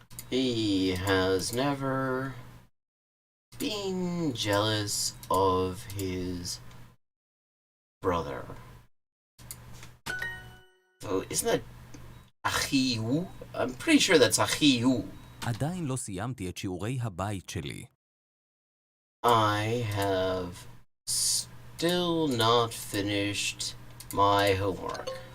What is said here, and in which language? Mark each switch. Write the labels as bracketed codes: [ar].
[en] He has never been jealous of his brother. So isn't that achiu? I'm pretty sure that's achiu. [he] עדיין לא סיימתי את שיעורי הבית שלי. [en] I have still not finished my homework.